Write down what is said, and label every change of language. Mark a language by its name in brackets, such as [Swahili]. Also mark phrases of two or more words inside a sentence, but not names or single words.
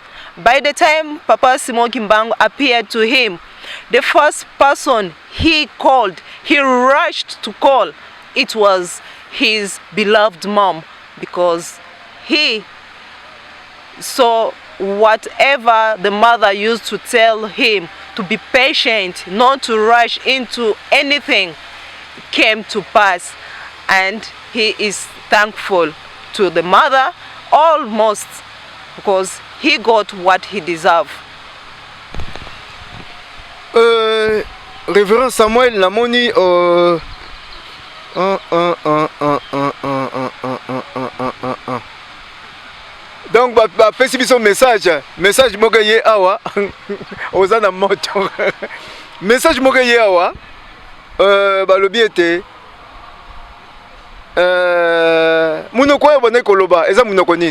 [English] By the time Papa Simon Kimbangu appeared to him, the first person he called, he rushed to call, it was his beloved mom, because he saw whatever the mother used to tell him to be patient, not to rush into anything, came to pass. And he is thankful to the mother almost, because he got what he deserved. [Lingala] Révérend Samuel Namoni donc bapesi biso message moko ye awa oza na moto message moko ye awa balobi ete munoko oyo obandaki koloba eza munoko nini?